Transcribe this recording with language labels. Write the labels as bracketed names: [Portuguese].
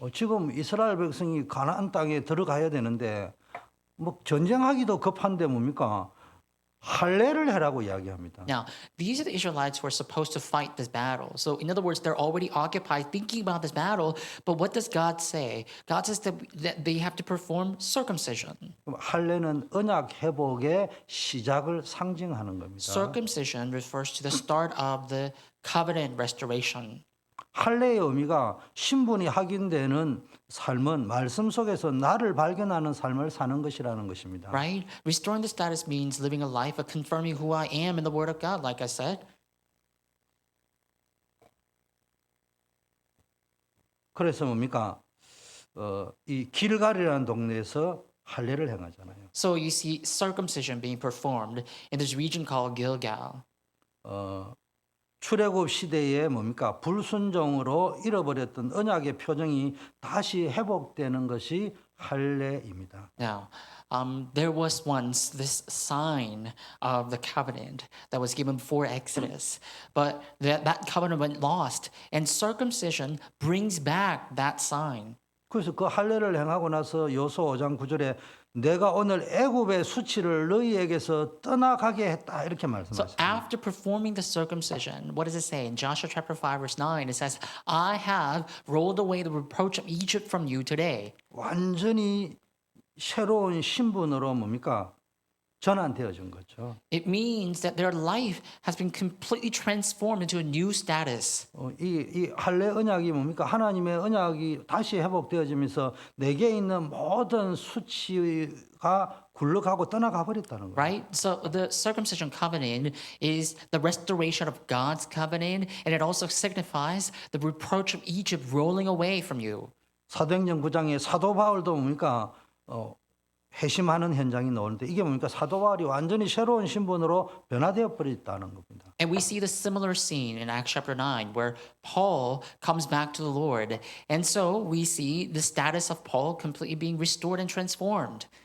[Korean] 지금 이스라엘 백성이 가나안 땅에 들어가야 되는데 뭐 전쟁하기도 급한데 뭡니까? 할례를 해라고 이야기합니다. [English] Now, these are the Israelites who are supposed to fight this battle. So, in other words, they're already occupied thinking about this battle. But what does God say? God says that they have to perform circumcision. [Korean] 그럼 할례는 언약 회복의 시작을 상징하는 겁니다. [English] Circumcision refers to the start of the covenant restoration. [Korean] 할례의 의미가 신분이 확인되는 삶은 말씀 속에서 나를 발견하는 삶을 사는 것이라는 것입니다. [English] Right? Restoring the status means living a life of confirming who I am in the Word of God, like I said. [Korean] 그래서 뭡니까? 이 길갈이라는 동네에서 할례를 행하잖아요. [English] So you see circumcision being performed in this region called Gilgal. [Korean] 출애굽 시대에 뭡니까? 불순종으로 잃어버렸던 언약의 표정이 다시 회복되는 것이 할례입니다. [English] Now, there was once this sign of the covenant that was given before Exodus, but that covenant went lost, and circumcision brings back that sign. [Korean] 그래서 그 할례를 행하고 나서 여호수아 5장 9절에 내가 오늘 애굽의 수치를 너희에게서 떠나가게 했다 이렇게 [English] So [Korean] 말씀하셨습니다. [English] after performing the circumcision, what does it say? In Joshua chapter 5, verse 9, it says, I have rolled away the reproach of Egypt from you today. [Korean] 완전히 새로운 신분으로 뭡니까? 전환되어진 거죠. [English] It means that their life has been completely transformed into a new status. [Korean] 이 할례 언약이 뭡니까? 하나님의 언약이 다시 회복되어지면서 내게 있는 모든 수치가 굴러가고 떠나가 버렸다는 거예요. [English] Right? So the circumcision covenant is the restoration of God's covenant, and it also signifies the reproach of Egypt rolling away from you. [Korean] 사도행전 9장에 사도 바울도 뭡니까? 회심하는 현장이 나오는데 이게 뭡니까? 사도 바울이 완전히 새로운 신분으로 변화되어 버렸다는 겁니다. [English] And we see the similar scene in Acts chapter 9 where Paul comes back to the Lord. And so we see the status of Paul completely being restored and transformed.